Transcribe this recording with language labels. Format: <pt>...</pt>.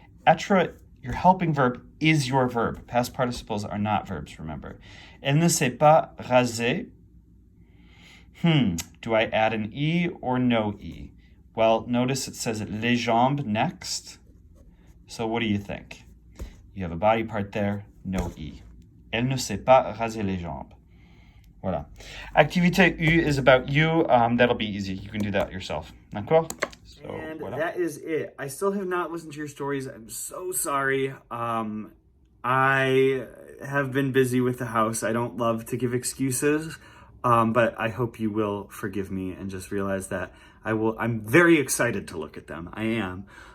<en>Être, your helping verb, is your verb. Past participles are not verbs, remember.</en> <fr>Elle ne s'est pas rasée.</fr> <en>Do I add an E or no E? Well, notice it says</en> <fr>les jambes</fr> <en>next. So what do you think? You have a body part there, no E.</en> <fr>Elle ne s'est pas rasé les jambes.</fr> <en>Voilà. Activité U is about you. That'll be easy. You can do that yourself.</en> <fr>D'accord?</fr> <en>So, and</en> <fr>voilà.</fr> <en>That is it. I still have not listened to your stories. I'm so sorry. I have been busy with the house. I don't love to give excuses, but I hope you will forgive me and just realize that I'm very excited to look at them. I am.</en>